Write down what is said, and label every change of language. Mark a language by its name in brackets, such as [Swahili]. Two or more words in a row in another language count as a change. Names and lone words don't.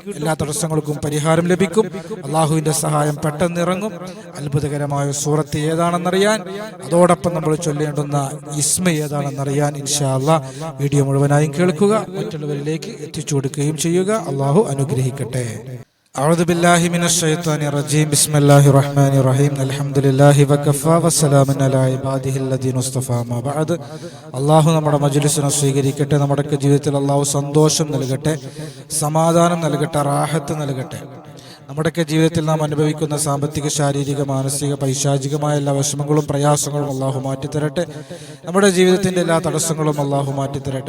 [Malayalam] എല്ലാ തടസ്സങ്ങൾക്കും പരിഹാരം ലഭിക്കും. അള്ളാഹുവിൻ്റെ സഹായം പെട്ടെന്ന് ഇറങ്ങും. അത്ഭുതകരമായ സൂറത്ത് ഏതാണെന്നറിയാൻ, അതോടൊപ്പം നമ്മൾ ചൊല്ലേണ്ടുന്ന ഇസ്മ ഏതാണെന്നറിയാൻ [Arabic] إن شاء الله [Malayalam] വീഡിയോ മുഴുവനായും കേൾക്കുക, മറ്റുള്ളവരിലേക്ക് എത്തിച്ചു കൊടുക്കുകയും ചെയ്യുക. അള്ളാഹു അനുഗ്രഹിക്കട്ടെ. [Arabic] أعوذ بالله من الشيطان الرجيم بسم الله الرحمن الرحيم الحمد لله وكفى وسلام على عباده الذين اصطفى ما بعد. [Malayalam] അള്ളാഹു നമ്മുടെ മജ്ലിസിനെ സ്വീകരിക്കട്ടെ. നമ്മുടെ ജീവിതത്തിൽ അള്ളാഹു സന്തോഷം നൽകട്ടെ, സമാധാനം നൽകട്ടെ, റാഹത്ത് നൽകട്ടെ. നമ്മുടെയൊക്കെ ജീവിതത്തിൽ നാം അനുഭവിക്കുന്ന സാമ്പത്തിക, ശാരീരിക, മാനസിക, പൈശാചികമായ എല്ലാ വിഷമങ്ങളും പ്രയാസങ്ങളും അള്ളാഹു മാറ്റിത്തരട്ടെ. നമ്മുടെ ജീവിതത്തിൻ്റെ എല്ലാ തടസ്സങ്ങളും അള്ളാഹു മാറ്റിത്തരട്ടെ.